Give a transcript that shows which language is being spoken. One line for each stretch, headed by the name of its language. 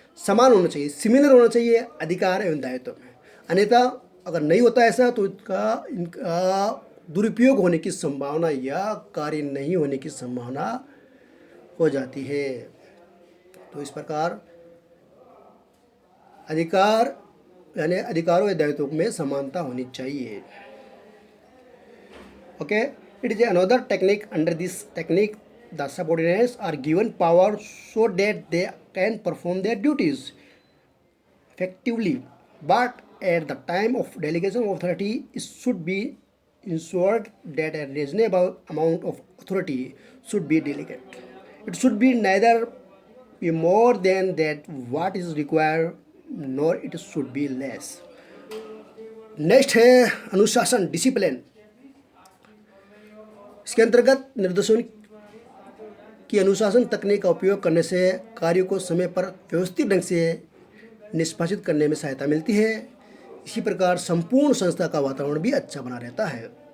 Hindi: समान होना चाहिए, सिमिलर होना चाहिए अधिकार एवं दायित्व में। अन्यथा अगर नहीं होता ऐसा तो इनका दुरुपयोग होने की संभावना या कार्य नहीं होने की संभावना हो जाती है। तो इस प्रकार अधिकार यानी अधिकारों या दायित्वों में समानता होनी चाहिए।
English: Okay, it is another technique. Under this technique, the subordinates are given power so that they can perform their duties effectively. But at the time of delegation of authority, it should be ensured that a reasonable amount of authority should be delegated. It should be neither be more than that what is required, nor it should be less.
Hindi: Next है अनुशासन, discipline. इसके अंतर्गत निर्देशन की अनुशासन तकनीक का उपयोग करने से कार्यों को समय पर व्यवस्थित ढंग से निष्पादित करने में सहायता मिलती है। इसी प्रकार संपूर्ण संस्था का वातावरण भी अच्छा बना रहता है।